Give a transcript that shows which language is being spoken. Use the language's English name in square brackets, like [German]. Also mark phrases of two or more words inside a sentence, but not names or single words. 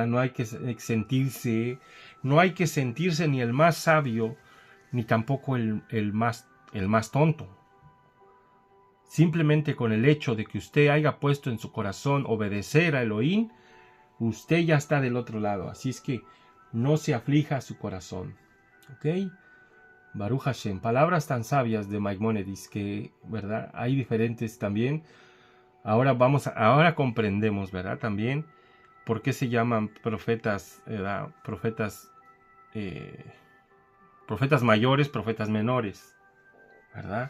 [Spanish] No hay que sentirse ni el más sabio, ni tampoco el más tonto. Simplemente con el hecho de que usted haya puesto en su corazón obedecer a Elohim, usted ya está del otro lado. Así es que no se aflija su corazón. [Hebrew] ¿Ok? ברוך השם. [Spanish] Palabras tan sabias de Maimónides que, ¿verdad? Hay diferentes también. Ahora comprendemos, ¿verdad? También por qué se llaman profetas, ¿verdad? Profetas mayores, profetas menores, ¿verdad?